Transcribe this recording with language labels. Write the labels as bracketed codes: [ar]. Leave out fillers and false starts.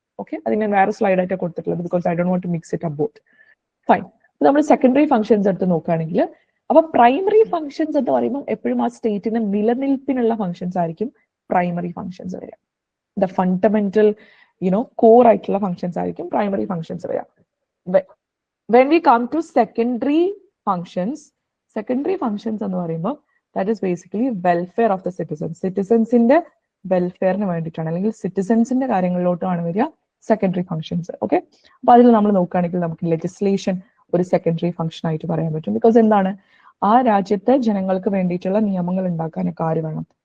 [ml] Okay, അത് ഞാൻ വേറെ സ്ലൈഡ് ആയിട്ട് കൊടുത്തിട്ടുള്ളത് [en] Because I don't want to mix it about. Fine. [ml] നമ്മൾ സെക്കൻഡറി ഫങ്ഷൻസ് എടുത്ത് നോക്കുകയാണെങ്കിൽ, അപ്പൊ പ്രൈമറി ഫങ്ഷൻസ് എന്ന് പറയുമ്പോൾ എപ്പോഴും ആ സ്റ്റേറ്റിന് നിലനിൽപ്പിനുള്ള ഫങ്ഷൻസ് ആയിരിക്കും പ്രൈമറി ഫങ്ഷൻസ് വരിക. ദ ഫണ്ടമെന്റൽ കോർ ആയിട്ടുള്ള ഫങ്ഷൻസ് ആയിരിക്കും പ്രൈമറി ഫങ്ഷൻസ് വരിക. [en] When we come to secondary functions [ml] എന്ന് പറയുമ്പോൾ [en] that is basically welfare of the citizens. [ml] സിറ്റിസൻസിന്റെ വെൽഫെയറിന് വേണ്ടിയിട്ടാണ് അല്ലെങ്കിൽ സിറ്റിസൻസിന്റെ കാര്യങ്ങളിലോട്ടാണ് വരിക സെക്കൻഡറി ഫങ്ഷൻസ്. ഓക്കെ, അപ്പൊ അതിൽ നമ്മൾ നോക്കുകയാണെങ്കിൽ നമുക്ക് ലെജിസ്ലേഷൻ ഒരു സെക്കൻഡറി ഫങ്ഷൻ ആയിട്ട് പറയാൻ പറ്റും. ബിക്കോസ് എന്താണ്, ആ രാജ്യത്തെ ജനങ്ങൾക്ക് വേണ്ടിയിട്ടുള്ള നിയമങ്ങൾ ഉണ്ടാക്കാനൊക്കെ ആര് വേണം?